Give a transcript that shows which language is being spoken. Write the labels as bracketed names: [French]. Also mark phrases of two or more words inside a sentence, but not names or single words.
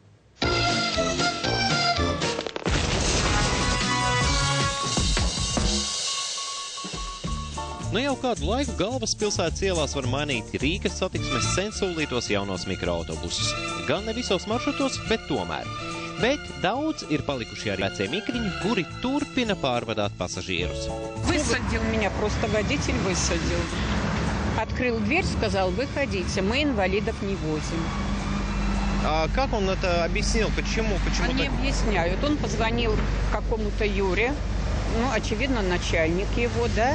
[Latvian] Nu jau kādu laiku galvaspilsētas ielās var mainīt Rīgas satiksmes sensolītos jaunos mikroautobusus. Gan ne visos maršrutos, bet tomēr. Bet daudz ir palikuši arī vecie mikriņi, kuri turpina pārvadāt pasažierus. [Russian] Высадил меня, просто водитель высадил. Открыл дверь, сказал, выходите, мы инвалидов не возим. А как он это объяснил? Почему? Они объясняют. Он позвонил какому-то Юре, ну, очевидно, начальник его, да.